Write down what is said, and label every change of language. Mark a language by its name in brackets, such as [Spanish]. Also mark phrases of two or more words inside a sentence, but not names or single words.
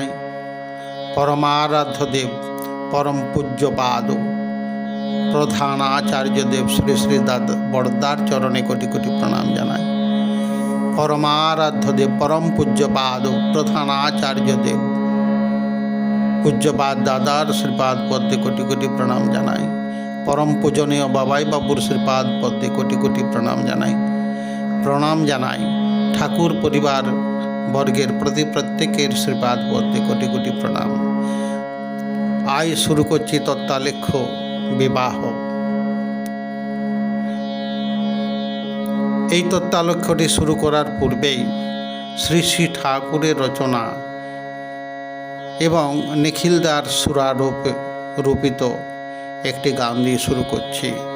[Bangla] পরমারাধ্য দেব পরম পূজ্যপাদ প্রধান আচার্য দেব শ্রী শ্রী বড়দার চরণে কোটি কোটি প্রণাম জানাই। পরমারাধ্য দেব পরম পূজ্যপাদ প্রধান আচার্য দেব পূজ্যপাদ দাদার শ্রীপাদ পদ্মে কোটি কোটি প্রণাম জানাই। পরম পূজনীয় বাবাই বাবুর শ্রীপাদ পদ্মে কোটি কোটি প্রণাম জানাই। প্রণাম জানাই ঠাকুর পরিবার বর্গের প্রতি প্রত্যেকের শ্রীপাদ পদ্মে কোটি কোটি প্রণাম। আজ শুরু করছি তত্ত্বালেখ্য বিবাহ। এই তত্ত্বালেখ্যটি শুরু করার পূর্বেই শ্রী শ্রী ঠাকুরের রচনা এবং নিখিলদার সুরারোপিত একটি গান দিয়ে শুরু করছি।